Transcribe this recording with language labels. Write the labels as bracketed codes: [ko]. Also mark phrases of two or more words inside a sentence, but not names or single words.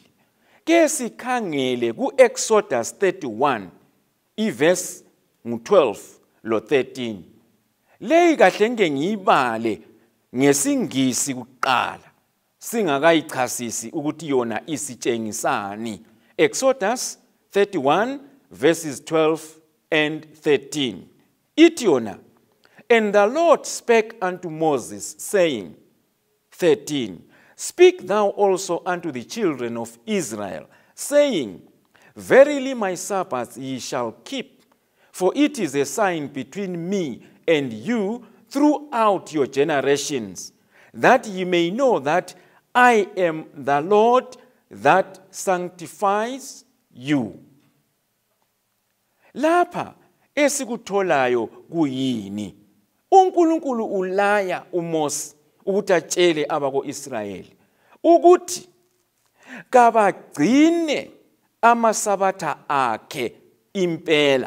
[nd] Ke sikhangele ku-Exodus 31 iverse 12 lo 13. Leyi kahle ngeke ngiyibale ngesingisi kuqala singakayichasisi ukuthi yona isitshengisani. [en] Exodus 31 verses 12 and 13. [nd] Ithi yona, [en] and the Lord spake unto Moses, saying, 13, speak thou also unto the children of Israel, saying, verily my Sabbaths ye shall keep, for it is a sign between me and you throughout your generations, that ye may know that I am the Lord that sanctifies you. [nd] Lapha esikutholayo kuyini? uNkulunkulu ulaya uMose ukuthi atshele abako-Israyeli ukuthi kabagcine amasabatha akhe impela.